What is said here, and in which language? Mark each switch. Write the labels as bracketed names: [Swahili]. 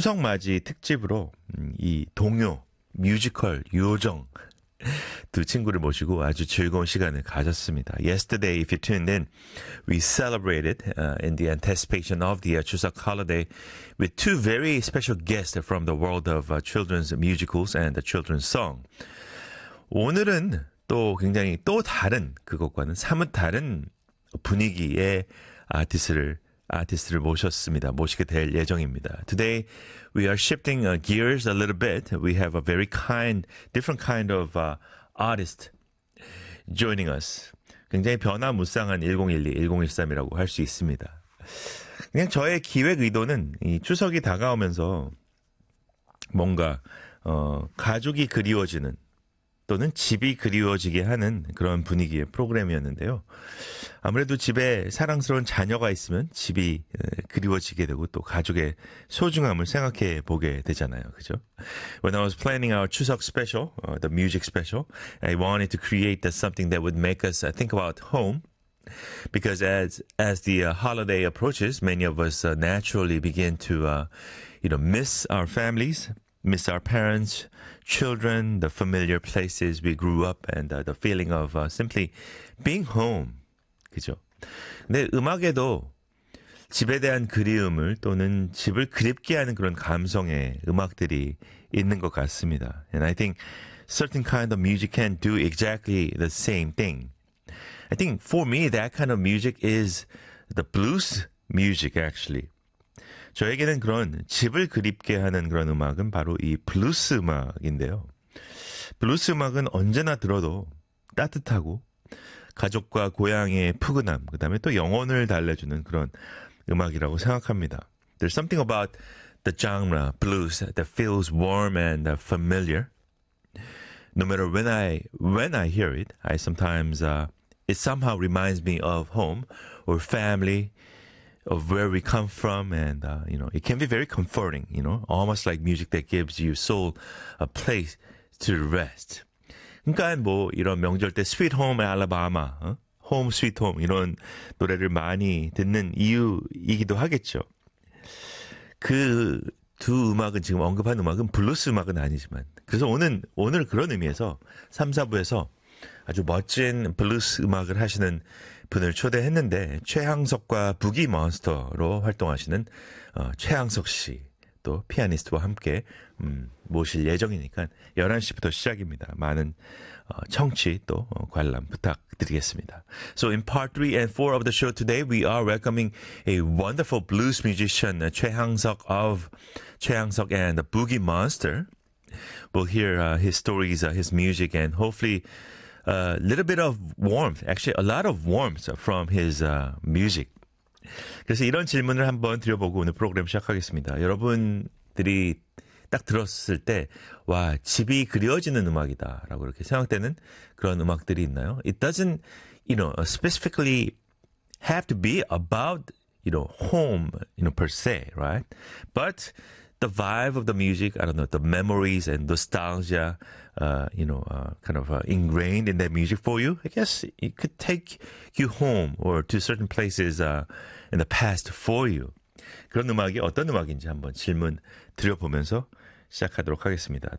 [Korean] 추석맞이 특집으로 이 동요, 뮤지컬, 요정 두 친구를 모시고 아주 즐거운 시간을 가졌습니다. [English] Yesterday, if you tuned in, we celebrated in the anticipation of the 추석 holiday with two very special guests from the world of children's musicals and the children's song. [Korean] 오늘은 또 굉장히 또 다른 그것과는 사뭇 다른 분위기의 아티스트를 모셨습니다. 모시게 될 예정입니다. [English] Today, we are shifting gears a little bit. We have a very different kind of artist joining us. [Korean] 굉장히 변화무쌍한 1012, 1013이라고 할수 있습니다. 그냥 저의 기획 의도는 이 추석이 다가오면서 뭔가, 가족이 그리워지는 또는 집이 그리워지게 하는 그런 분위기의 프로그램이었는데요. 아무래도 집에 사랑스러운 자녀가 있으면 집이 그리워지게 되고 또 가족의 소중함을 생각해 보게 되잖아요. 그죠? [English] When I was planning our 추석 special, the music special, I wanted to create something that would make us think about home. Because as the holiday approaches, many of us naturally begin to miss our families. Miss our parents, children, the familiar places we grew up, and the feeling of simply being home. [Korean] 그죠? 근데 음악에도 집에 대한 그리움을 또는 집을 그립게 하는 그런 감성의 음악들이 있는 것 같습니다. [English] And I think certain kind of music can do exactly the same thing. I think for me, that kind of music is the blues music, actually. [Korean] 저에게는 그런 집을 그립게 하는 그런 음악은 바로 이 블루스 음악인데요. 블루스 음악은 언제나 들어도 따뜻하고 가족과 고향의 푸근함, 그다음에 또 영혼을 달래주는 그런 음악이라고 생각합니다. [English] There's something about the genre blues that feels warm and familiar. No matter when I hear it, I sometimes it somehow reminds me of home or family. Of where we come from, and it can be very comforting, almost like music that gives you soul a place to rest. [Korean] 그러니까 뭐 이런 명절 때 Sweet Home Alabama, 어? Home Sweet Home 이런 노래를 많이 듣는 이유이기도 하겠죠. 그두 음악은 지금 언급한 음악은 블루스 음악은 아니지만, 그래서 오늘 그런 의미에서 3, 4부에서 아주 멋진 블루스 음악을 하시는 분을 초대했는데, 최항석과 부기 몬스터로 활동하시는 최항석 씨, 또 피아니스트와 함께 모실 예정이니까 11시부터 시작입니다. 많은 청취 또 관람 부탁드리겠습니다. [English] So in part 3 and 4 of the show today, we are welcoming a wonderful blues musician, 최항석 and the Boogie Monster. We'll hear his stories, his music, and hopefully a little bit of warmth, actually a lot of warmth from his music. [Korean] 그래서 이런 질문을 한번 드려보고 오늘 프로그램 시작하겠습니다. 여러분들이 딱 들었을 때, 와, 집이 그리워지는 음악이다라고 이렇게 생각되는 그런 음악들이 있나요? [English] It doesn't, specifically have to be about, home, per se, right? But the vibe of the music, I don't know, the memories and nostalgia, kind of ingrained in that music for you. I guess it could take you home or to certain places in the past for you. [Korean] 그런 음악이 어떤 음악인지 한번 질문 드려보면서 시작하도록 하겠습니다.